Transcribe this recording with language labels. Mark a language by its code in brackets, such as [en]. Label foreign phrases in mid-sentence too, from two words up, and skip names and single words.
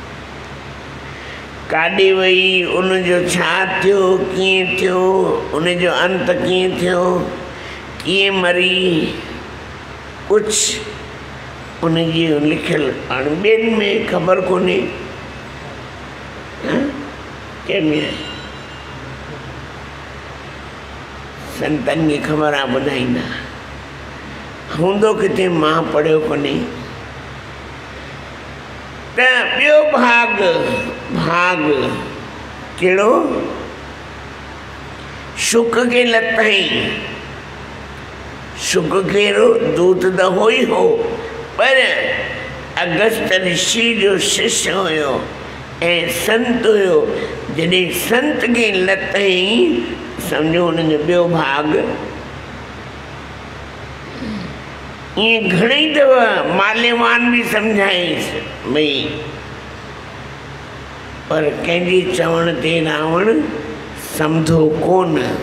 [sd] काॾे वई, उनजो छा थियो, कीअं थियो, उनजो अंत कीअं थियो, कीअं मरी, कुझु उनजी लिखियल हाणे ॿियनि में ख़बर कोन्हे, कंहिंमें आहे संतनि खे ख़बर आहे, ॿुधाईंदा हूंदो किथे, मां पढ़ियो कोन्हे। त ॿियो भाग कहिड़ो? शुक खे लथई। शुक कहिड़ो? दूत त हो ई हो, पर अगस्त ऋषि जो शिष्य हुयो ऐं संत हुयो। जॾहिं संत खे लथई, सम्झो हुनजो ॿियो भाग। ईअं घणेई दफ़ा माल्यवान बि सम्झाईंसि भई, पर कंहिंजे चवण ते रावण सम्झो कोन।